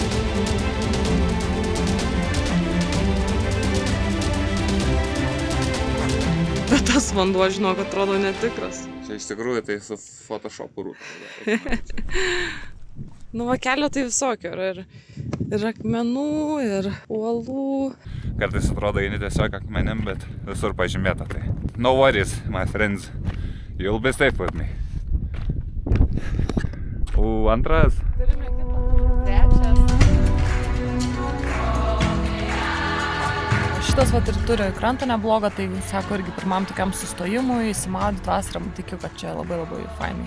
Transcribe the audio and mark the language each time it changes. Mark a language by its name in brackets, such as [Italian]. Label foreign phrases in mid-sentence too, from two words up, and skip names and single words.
[Lithuanian] Bet tas vanduo, žinok, atrodo netikras. Čia iš tikrųjų tai su Photoshopu rūta. Nu va, kelio tai visokio, ir akmenų, ir uolų. Kartais atrodo eini tiesiog akmenim, bet visur pažymėta tai. [English] No worries, my friends, you'll be safe with me. [Lithuanian] Antras. Turime kitą. Trečias. Šitas vat ir turi krantą neblogą, tai sako irgi pirmam tokiam sustojimui, įsimaudyti vasarą, tikiu, kad čia labai fainai.